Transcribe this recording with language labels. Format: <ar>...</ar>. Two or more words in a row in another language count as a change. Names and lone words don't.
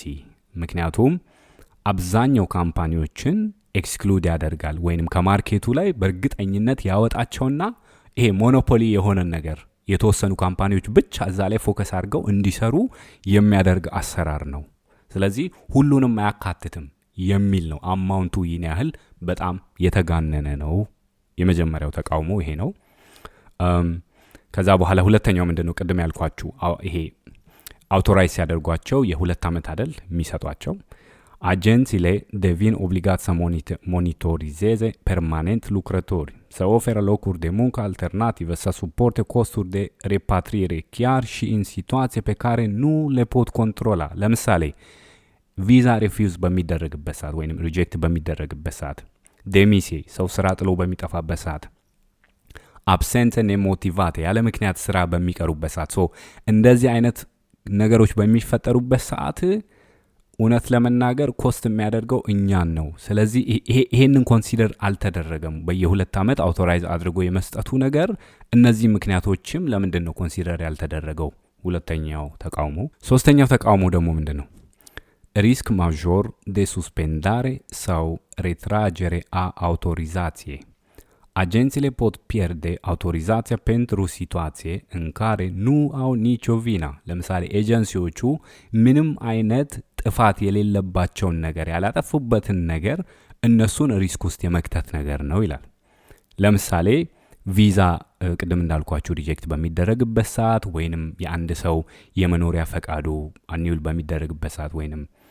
<am>ምክንያቱም አብዛኛው ካምፓኒዎችን ኤክስክሉድ ያደርጋል ወይንም ከማርኬቱ ላይ በእርግጠኝነት ያወጣቸውና ይሄ ሞኖፖሊ የሆነ ነገር የተወሰኑ ካምፓኒዎች ብቻ እዛ ላይ ፎከስ አድርገው እንዲሰሩ የሚያደርግ አሰራር ነው። ስለዚህ ሁሉንም አያካትትም የሚል ነው። አማውንቱ ይህን ያህል በጣም የተጋነነ ነው። የመጀመሪያው ተቃውሞ ይሄ ነው። ከዛ በኋላ ሁለተኛው ምንድነው? ቅድም ያልኳችሁ ይሄ አውቶራይዝ ያደርጓቸው የ2 ዓመት አይደል የሚሰጧቸው</am> <ro>agențiile devin obligați să monitorizeze permanent lucrători, să ofere locuri de muncă alternative, să suporte costuri de repatriere chiar și în situații pe care nu le pot controla.</ro> <am>ለምሳሌ ቪዛ ሪፊውዝ በሚደረግበት ሰዓት ወይም ሪጀክት በሚደረግበት ሰዓት፣ ደሚሲይ ሰው ስራ ጥሎ በሚጠፋበት ሰዓት፣ አብሰንት ኔሞቲቫቴ ያለ ምክንያት ስራ በሚቀሩበት ሰዓት፣ እንደዚህ አይነት ነገሮች በሚፈጠሩበት ሰዓት እውነት ለመናገር ኮስት የሚያደርገው እኛን ነው። ስለዚህ ይሄንን ኮንሲደር አልተደረገም። በየ2 ዓመት አውቶራይዝ አድርጎ የመስጠቱ ነገር እነዚህ ምክንያቶችም ለምንድን ነው ኮንሲደር ያልተደረገው? ሁለተኛው ተቃውሞ። ሶስተኛው ተቃውሞ ደግሞ ምንድን ነው?</am> <ro>risc major de suspendare sau retragere a autorizației. Agențiile pot pierde autorizația pentru situație în care nu au nicio vină.</ro> <am>ለምሳሌ ኤጀንሲዎቹ ምንም አይነት ጥፋት የሌለባቸውን ነገር ያላጠፉበትን ነገር እነሱን ሪስክ ውስጥ የመክተት ነገር ነው ይላል። ለምሳሌ ቪዛ ቅድም እንዳልኳችሁ ሪጀክት በሚደረግበት ሰዓት ወይንም የአንድ ሰው የመኖሪያ ፈቃዱ አኒውል በሚደረግበት ሰዓት ወይንም</am>